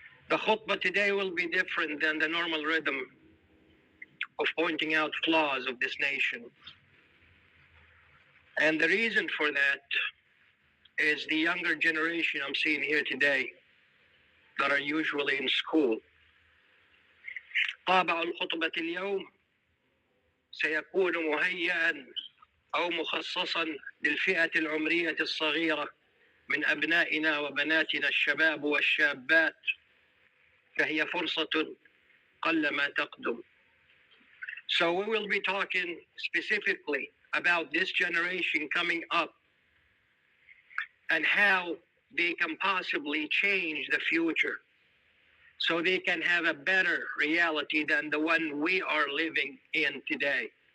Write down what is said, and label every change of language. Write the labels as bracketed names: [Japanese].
[English] The khutbah today will be different than the normal rhythm of pointing out flaws of this nation. And the reason for that is the younger generation I'm seeing here today that are usually in school. [Arabic] طابع الخطبة اليوم سيكون مهيئا أو مخصصا للفئة العمرية الصغيرة من أبنائنا وبناتنا الشباب والشابات، فهي فرصة قلما تقدم. [English] So we will be talking specifically about this generation coming up and how they can possibly change the future so they can have a better reality than the one we are living in today.